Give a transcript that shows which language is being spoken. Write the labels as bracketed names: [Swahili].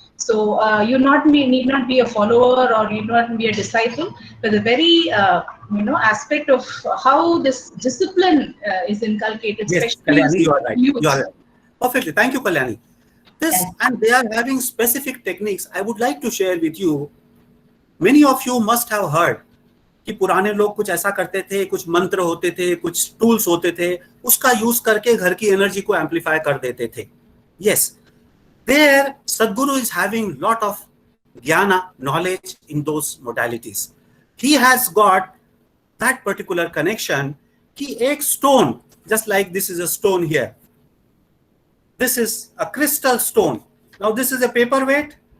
[English] So you need not be a follower or need not be a disciple, but the very aspect of how this discipline is inculcated. Yes, Kalyani, you are right. You are right. Perfectly. Thank you, Kalyani. And they are having specific techniques. I would like to share with you. Many of you must have heard [Hindi] कि पुराने लोग कुछ ऐसा करते थे, कुछ मंत्र होते थे, कुछ टूल्स होते थे, उसका यूज करके घर की एनर्जी को एम्पलीफाई कर देते थे. [English] Yes, there Sadhguru is having lot of jnana, knowledge in those modalities. He has got that particular connection [Hindi] कि एक [English] stone, just like this is a stone here. This is a crystal stone. Now this is a paperweight.